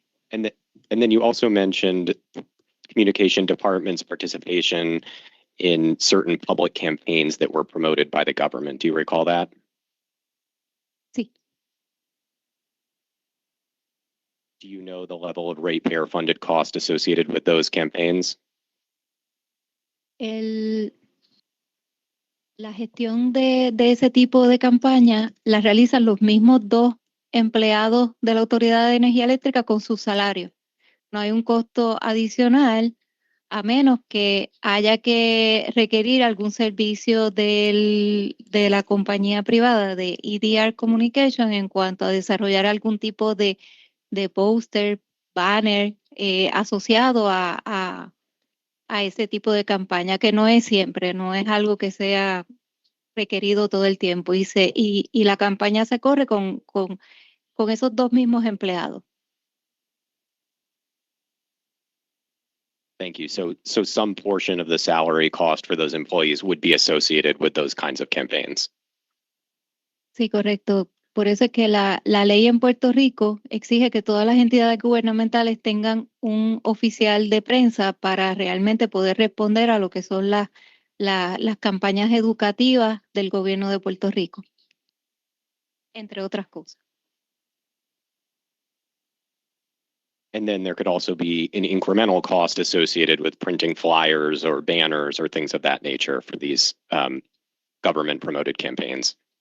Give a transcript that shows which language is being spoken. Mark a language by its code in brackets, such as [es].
[en] And then you also mentioned communication department's participation in certain public campaigns that were promoted by the government. Do you recall that? [es] Sí. [en] Do you know the level of ratepayer funded cost associated with those campaigns? [es] La gestión de ese tipo de campaña la realizan los mismos 2 empleados de la Autoridad de Energía Eléctrica con su salario. No hay un costo adicional, a menos que haya que requerir algún servicio de la compañía privada de EDR Communication en cuanto a desarrollar algún tipo de póster, banner asociado a ese tipo de campaña, que no es siempre, no es algo que sea requerido todo el tiempo, y la campaña se corre con esos 2 mismos empleados. [en] Thank you. So some portion of the salary cost for those employees would be associated with those kinds of campaigns. [es] Sí, correcto. Por eso es que la ley en Puerto Rico exige que todas las entidades gubernamentales tengan un oficial de prensa para realmente poder responder a lo que son las campañas educativas del gobierno de Puerto Rico, entre otras cosas. [en] And then there could also be an incremental cost associated with printing flyers or banners or things of that nature for these government promoted campaigns.